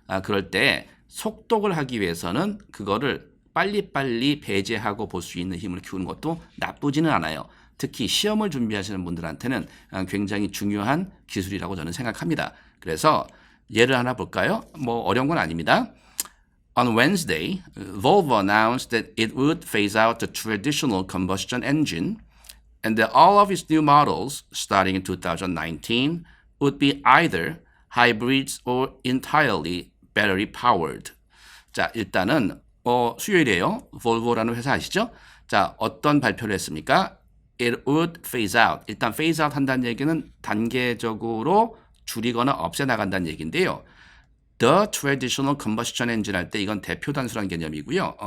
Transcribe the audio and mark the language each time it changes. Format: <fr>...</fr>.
<ko>그럴 때 속독을 하기 위해서는 그거를 빨리빨리 배제하고 볼 수 있는 힘을 키우는 것도 나쁘지는 않아요. 특히 시험을 준비하시는 분들한테는 굉장히 중요한 기술이라고 저는 생각합니다. 그래서 예를 하나 볼까요? 뭐 어려운 건 아닙니다.</ko> <en>On Wednesday, Volvo announced that it would phase out the traditional combustion engine and that all of its new models starting in 2019 would be either hybrids or entirely battery powered.</en> <ko>자, 일단은 수요일이에요. 볼보라는 회사 아시죠? 자, 어떤 발표를 했습니까?</ko> <en>It would phase out.</en> <ko>일단 phase out 한다는 얘기는 단계적으로 줄이거나 없애나간다는 얘기인데요.</ko> <en>The traditional combustion engine</en> <ko>할 때 이건 대표 단수라는 개념이고요.</ko>